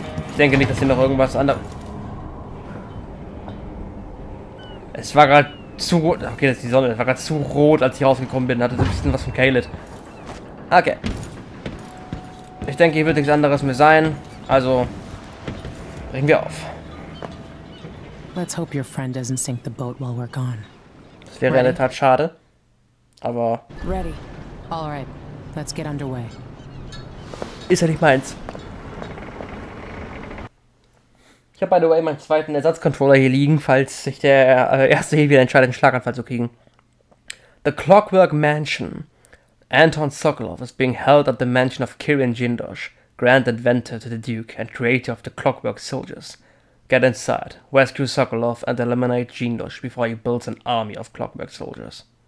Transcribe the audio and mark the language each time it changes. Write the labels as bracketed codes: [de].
[de] Ich denke nicht, dass hier noch irgendwas anderes... Es war gerade zu rot. Okay, das ist die Sonne. Es war gerade zu rot, als ich rausgekommen bin. Hatte so ein bisschen was von Caled. Okay. Ich denke, hier wird nichts anderes mehr sein. Also, brechen wir auf. [en] Let's hope your friend doesn't sink the boat while we're gone. [de] Das wäre in der Tat schade. Aber... [en] Ready. All right, let's get underway. [de] Ist ja nicht meins. Ich habe, [en] by the way, [de] meinen zweiten Ersatzcontroller hier liegen, falls sich der erste hier wieder entscheidet, einen Schlaganfall zu kriegen. [en] The Clockwork Mansion. Anton Sokolov is being held at the mansion of Kirin Jindosh, grand inventor to the Duke and creator of the Clockwork Soldiers. Get inside, rescue Sokolov and eliminate Jindosh before he builds an army of Clockwork Soldiers.